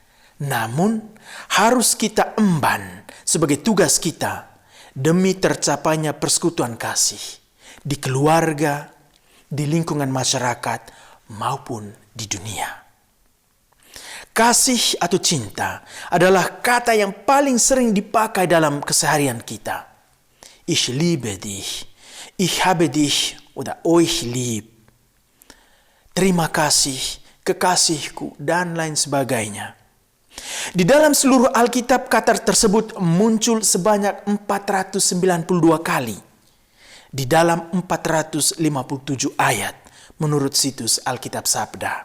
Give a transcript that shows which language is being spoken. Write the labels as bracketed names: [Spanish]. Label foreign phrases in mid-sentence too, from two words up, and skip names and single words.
[Indonesian] Namun harus kita emban sebagai tugas kita demi tercapainya persekutuan kasih di keluarga, di lingkungan masyarakat, maupun di dunia. Kasih atau cinta adalah kata yang paling sering dipakai dalam keseharian kita. [German] Ich liebe dich, ich habe dich, oder euch lieb. [Indonesian] Terima kasih, kekasihku, dan lain sebagainya. Di dalam seluruh Alkitab kata tersebut muncul sebanyak 492 kali. Di dalam 457 ayat menurut situs Alkitab Sabda.